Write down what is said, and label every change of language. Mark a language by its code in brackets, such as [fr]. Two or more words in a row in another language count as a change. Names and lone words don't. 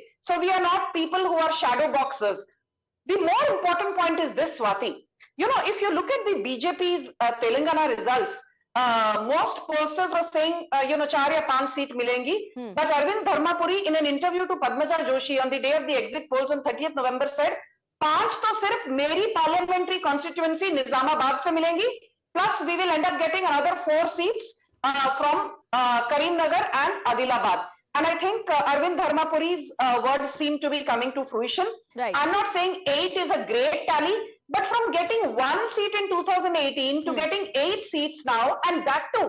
[en] So we are not people who are shadow boxers. The more important point is this, Swati. You know, if you look at the BJP's Telangana results, most pollsters were saying, you know, 4 or 5 seats milengi. But Arvind Dharmapuri, in an interview to Padmaja Joshi on the day of the exit polls on 30th November, said, 5 [hi] तो सिर्फ़ मेरी [en] parliamentary constituency Nizamabad [hi] से मिलेंगी. [en] Plus, we will end up getting another 4 seats from Karimnagar and Adilabad. And I think Arvind Dharmapuri's words seem to be coming to fruition. Right. I'm not saying 8 is a great tally, but from getting 1 seat in 2018 to getting 8 seats now, and that too.